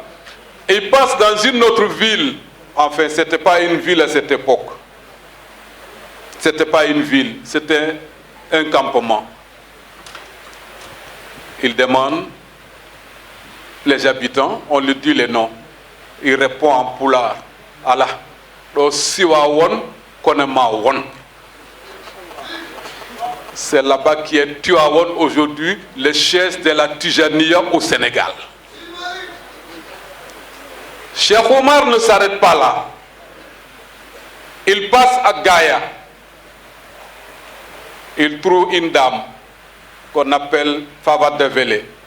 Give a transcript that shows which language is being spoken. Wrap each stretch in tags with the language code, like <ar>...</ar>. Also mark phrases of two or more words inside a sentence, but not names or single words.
<fr>Il passe dans une autre ville. Enfin, c'était pas une ville à cette époque, c'était pas une ville, c'était un campement. Il demande les habitants, on lui dit les noms. Il répond en pulaar.</fr> <ff>Allah, do siwa won konema won.</ff> <fr>C'est là-bas qui est Tivaouane aujourd'hui, les chaises de la Tijaniya au Sénégal. Cheikh Omar ne s'arrête pas là. Il passe à Gaïa. Il trouve une dame qu'on appelle Fava Devele.</fr>